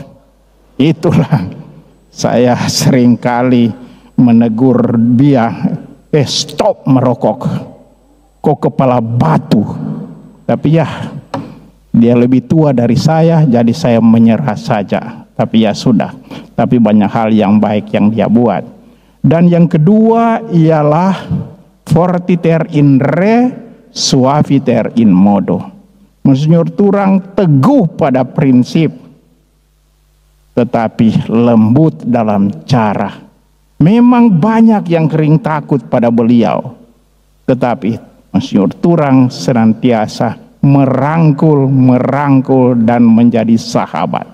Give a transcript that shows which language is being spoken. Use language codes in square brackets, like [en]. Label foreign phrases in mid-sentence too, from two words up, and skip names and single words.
[id] Itulah saya seringkali menegur dia, stop merokok. Kok kepala batu. Tapi ya, dia lebih tua dari saya, jadi saya menyerah saja. Tapi ya sudah, tapi banyak hal yang baik yang dia buat. Dan yang kedua ialah [la] fortiter in re, suaviter in modo. [id] Monsinyur Turang teguh pada prinsip, tetapi lembut dalam cara. Memang banyak yang kering takut pada beliau, tetapi Monsinyur Turang senantiasa merangkul dan menjadi sahabat.